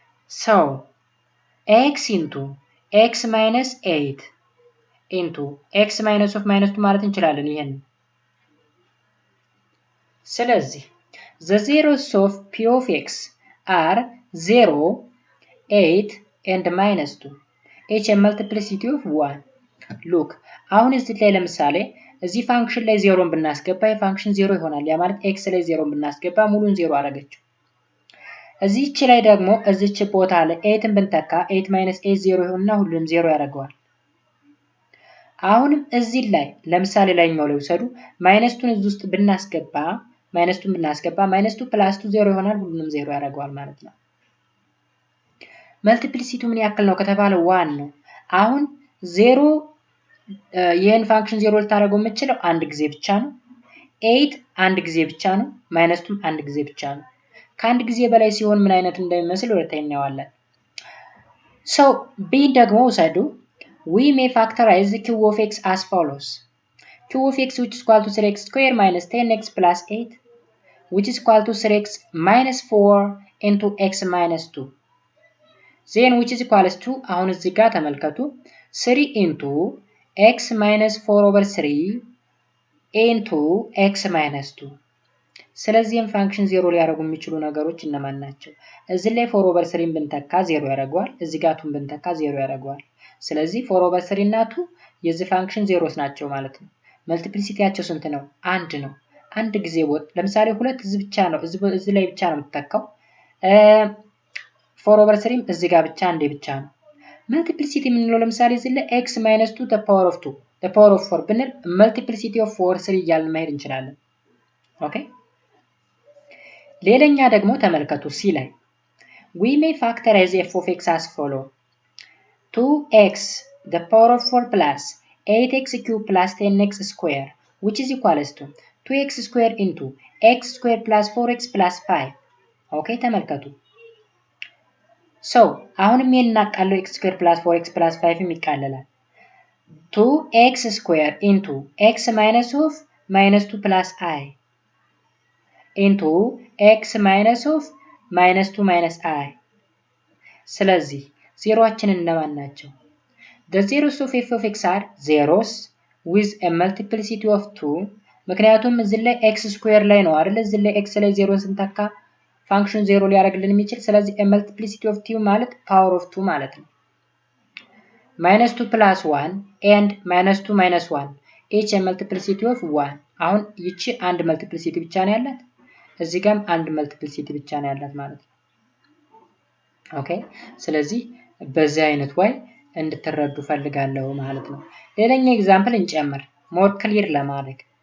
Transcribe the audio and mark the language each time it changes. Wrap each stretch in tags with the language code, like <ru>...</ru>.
<en>So x into x minus 8 into x minus of minus 2</en> <am>ማለት እንችላለን ይሄን። ስለዚህ</am> <en>the zeros of p of x are 0, 8 and minus 2. each a multiplicity of 1.</en> <am>look አሁን እዚህ ላይ ለምሳሌ እዚህ ፋንክሽን ላይ 0ን ብናስገባ የፋንክሽን 0 ይሆናል። ያ ማለት x ላይ 0ን ብናስገባ ሙሉን 0 አደረገችው። እዚህች ላይ ደግሞ እዚች ቦታ ላይ 8ን ብንተካ</am> <en>8 minus 8</en> <am>0 ይሆንና ሁሉንም 0 ያደርገዋል። አሁንም እዚህ ላይ ለምሳሌ ላይኛው ላይ ወሰዱ -2ን እዚህ ውስጥ ብናስገባ -2ን ብናስገባ -2 + 2 0 ይሆናል ሁሉንም 0 ያደርገዋል ማለት ነው። መልቲፕሊሲቲው ምን ያክል ነው ከተባለ 1 ነው። አሁን 0 ይሄን ፋንክሽን 0 ልታደርገው የምትችለው አንድ ጊዜ ብቻ ነው። 8 አንድ ጊዜ ብቻ ነው። -2ም አንድ ጊዜ ብቻ ነው። ከአንድ ጊዜ በላይ ሲሆን ምን አይነት እንደሚመስል ወደታይ እናያለን።</am> <en>so b ደግሞ ወሰዱ we may factorize the q of x as follows. q of x which is equal to 3x² minus 10x plus 8 which is equal to 3x minus 4 into x minus 2 then which is equals to</en> <am>አሁን እዚህ ጋር ተመልከቱ</am> <en>3 into x minus 4 over 3 into x minus 2</en> <am>ስለዚህም ፋንክሽን 0 ሊያደርጉ የሚችሉ ነገሮች እነማን ናቸው? እዚህ ላይ 4 over 3ን ብንተካ 0 ያደርገዋል። እዚህ ጋር 2ን ብንተካ 0 ያደርገዋል። ስለዚህ 4 over 3 እና 2 የዚህ ፋንክሽን ዜሮስ ናቸው ማለት ነው። መልቲፕሊሲቲያቸው ስንት ነው? አንድ ነው። አንድ ጊዜ ለምሳሌ 2 እዚህ ብቻ ነው እዚህ ላይ ብቻ ነው የምትተካው። 4 over 3ም እዚህ ጋር ብቻ አንዴ ብቻ ነው። መልቲፕሊሲቲ የምንለው ለምሳሌ እዚህ ላይ</am> <en>x minus 2 the power of 2 the power of 4</en> <am>ብንል መልቲፕሊሲቲ of 4 3 እያልን መሄድ እንችላለን። ኦኬ ሌላኛ ደግሞ ተመልከቱ ሲ ላይ</am> <en>we may factorize f of x as follow 2x the power of 4 plus 8x³ plus 10x square which is equals to 2x square into x square plus 4x plus 5.</en> <am>ኦኬ ተመልከቱ</am> <en>so</en> <am>አሁንም የናቃለው</am> <en>x square plus 4x plus 5</en> <am>ይቃለላል</am> <en>2x square into x minus of minus 2 plus I into x minus of minus 2 minus I</en> <am>ስለዚህ ዜሮአችን እነማን ናቸው?</am> <en>The zeros of f of x are zeros with a multiplicity of 2</en> <am>ምክንያቱም እዚህ ላይ x ስኩዌር ላይ ነው አይደል? እዚህ ላይ x ላይ 0 ስንተካ ፋንክሽን 0 ሊያደርግልን የሚችል ስለዚህ</am> <en>a multiplicity of 2</en> <am>ማለት power of 2 ማለት ነው።</am> <en>minus 2 plus 1 and minus 2 minus 1 each a multiplicity of 1</en> <am>አሁን ይቺ አንድ መልቲፕሊሲቲ ብቻ ነው ያላት እዚህ ጋርም አንድ መልቲፕሊሲቲ ብቻ ነው ያላት ማለት ነው። ኦኬ ስለዚህ በዚህ አይነት way እንድትረዱ ፈልጋለሁ ማለት ነው። ሌላኛው ኤግዛምፕል እንጨምር</am> <en>more clear</en> <am>ለማድረግ</am>